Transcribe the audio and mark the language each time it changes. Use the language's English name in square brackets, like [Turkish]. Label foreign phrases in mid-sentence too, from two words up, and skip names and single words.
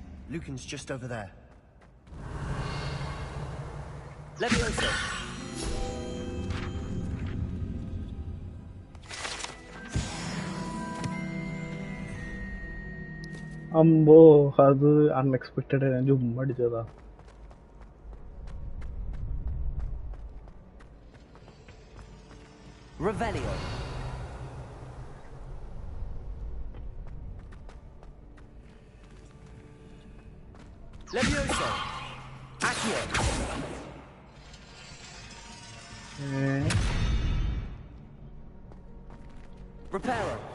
[English] Lucan's just over there. Levioso. [Malayalam] അമ്പോ അത് അൺഎക്സ്പെക്ടഡ് ഞാൻ ചുമ്മാ അടിച്ചതാ. [English] Revelio. Levioso. Accio. Reparo.